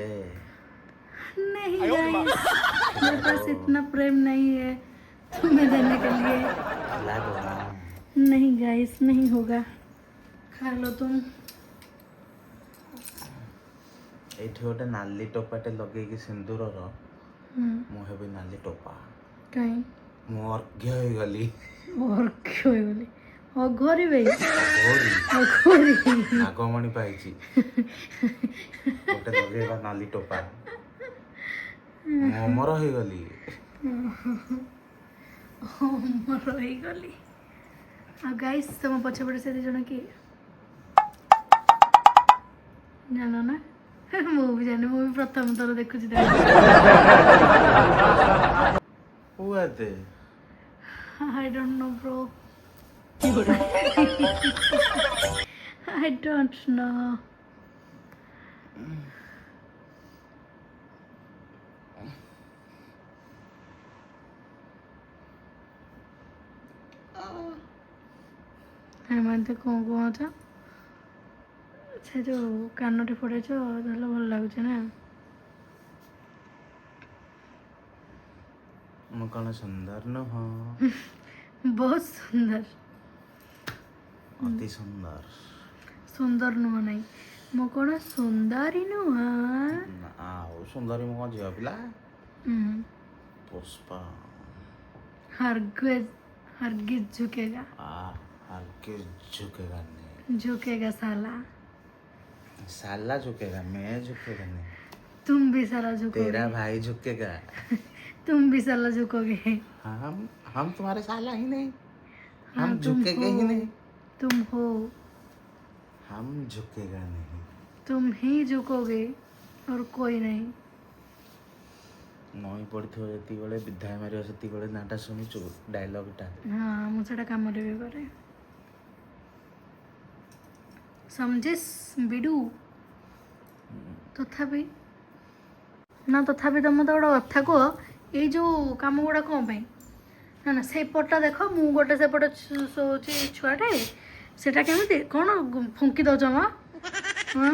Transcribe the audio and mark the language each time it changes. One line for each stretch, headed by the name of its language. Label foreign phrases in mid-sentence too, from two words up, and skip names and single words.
Hindi: नहीं गाइस मेरे पास इतना प्रेम नहीं है तुम्हें देने के लिए खिला दो ना नहीं गाइस नहीं होगा खा लो तुम
Odia: ଏ ଗୋଟେ ନାଲି ଟୋପାଟେ ଲଗେ ସିନ୍ଦୂର ମୁଁ ହେବି ନାଲି ଟୋପା କାଇଁ ମୁଁ ଅର୍ଘ୍ୟ ହେଇଗଲି ଅର୍ଘ୍ୟ ହୋଇଗଲି ଅଘରିବେ ଅଘୋରି ଅଘରି ନାଗମଣି ପାଇଛି ଗୋଟେ ଲଗେଇବା ନାଲି ଟୋପା ମୁଁ ଅମର ହେଇଗଲି ଅମର ହେଇଗଲି। ଆଉ ଗାଇସ୍ ତମ ପଛପଟେ ସେ ଦି ଜଣ କିଏ ଜାଣ ନା? ମୁଁ ବି ଜାଣି ମୁଁ ବି ପ୍ରଥମ ଥର ଦେଖୁଛି
English: Who are they? I don't know bro I don't know
Odia: ଏମାନେ କ'ଣ କୁହଛ ସେ ଯେଉଁ କାନଟି ଫୋଡ଼େଇଛ ତାହେଲେ ଭଲ ଲାଗୁଛି ନା? ମୁଁ କ'ଣ ସୁନ୍ଦର ନୁହଁ? ବହୁତ ସୁନ୍ଦର ଅତି ସୁନ୍ଦର ସୁନ୍ଦର ନୁହଁ ନାହିଁ ମୁଁ କ'ଣ ସୁନ୍ଦରୀ ନୁହଁ? ଆଉ ସୁନ୍ଦରୀ ମୁଁ କ'ଣ ଝିଅ ପିଲା?
Hindi: पुष्पा हरगिज झुकेगा हरगिज झुकेगा नहीं झुकेगा साला साला झुकेगा मैं झुकेगा नहीं तुम भी साला झुकोगे तेरा भाई झुकेगा तुम भी साला झुकोगे हम तुम्हारे साला ही नहीं हाँ, हम झुकेंगे ही नहीं तुम हो हम झुकेगा नहीं तुम ही झुकोगे और कोई नहीं
Odia: ନଈ ପଡ଼ିଥିବ ଯେତିକିବେଳେ ବିଧାୟ ମାରିବ ସେତିକିବେଳେ ନାଁଟା ଶୁଣିଛୁ ଡାଇଲଗ୍ଟା ହଁ ମୁଁ ସେଟା କାମରେ ବି କରେ
Hindi: समझिस बिडू
Odia: ତଥାପି ନା ତଥାପି ତମେ ତ ଗୋଟେ କଥା କୁହ ଏଇ ଯେଉଁ କାମ ଗୁଡ଼ା କ'ଣ ପାଇଁ ନା ନା ସେଇପଟଟା ଦେଖ ମୁଁ ଗୋଟେ ସେପଟେ ଶୋଉଛି ଛୁଆଟେ ସେଟା କେମିତି କ'ଣ ଫୁଙ୍କି ଦେଉଛ ମ ହଁ